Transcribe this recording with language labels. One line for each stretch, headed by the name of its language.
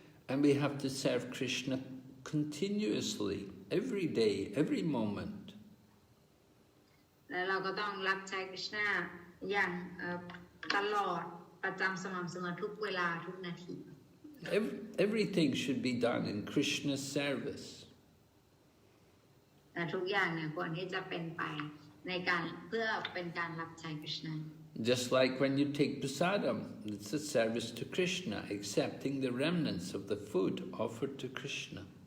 English: And we have to serve Krishna continuously, every day, every moment.
Thai: แล้วเราก็ต้องรับใช้คริชนาอย่างตลอดประจำสม่ำเสมอทุกเวลาทุกนาที
English: Everything should be done in Krishna's service.
Thai: แต่ทุกอย่างเนี่ยควรที่จะเป็นไปในการเพื่อเป็นการรับใช้คริชนา
English: Just like when you take prasadam, it's a service to Krishna, accepting the remnants of the food offered to Krishna.